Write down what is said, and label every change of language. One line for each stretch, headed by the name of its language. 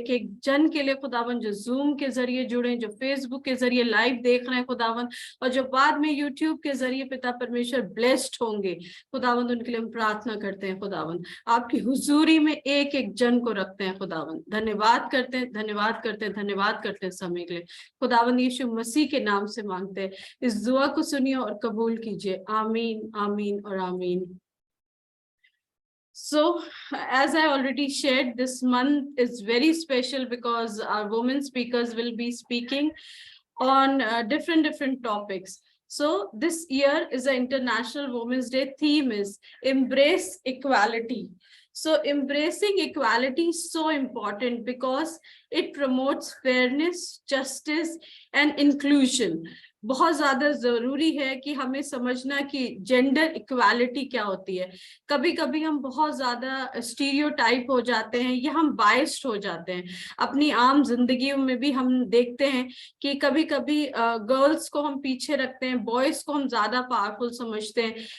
Hindi: एक एक जन के लिए खुदावंद जो जूम के जरिए जुड़े, जो फेसबुक के जरिए लाइव देख रहे हैं खुदावंद, और जो बाद में यूट्यूब के जरिए पिता परमेश्वर ब्लेस्ड होंगे खुदावंद, उनके लिए हम प्रार्थना करते हैं खुदावंद, आपकी हुजूरी में एक एक जन को रखते हैं खुदावंद। धन्यवाद करते हैं, धन्यवाद करते हैं, धन्यवाद करते हैं समय के लिए खुदावंद। यीशु मसीह के नाम से मांगते हैं, इस दुआ को सुनिए और कबूल कीजिए। आमीन, आमीन और आमीन।
English: So, as I already shared, this month is very special because our women speakers will be speaking on different topics. So this year is the International Women's Day. Theme is Embrace Equality. So embracing equality is so important because it promotes fairness, justice and inclusion.
Hindi: बहुत ज्यादा जरूरी है कि हमें समझना कि gender equality क्या होती है। कभी कभी हम बहुत ज्यादा स्टीरियोटाइप हो जाते हैं या हम बायस्ड हो जाते हैं। अपनी आम जिंदगी में भी हम देखते हैं कि कभी कभी गर्ल्स को हम पीछे रखते हैं, बॉयज को हम ज्यादा पावरफुल समझते हैं।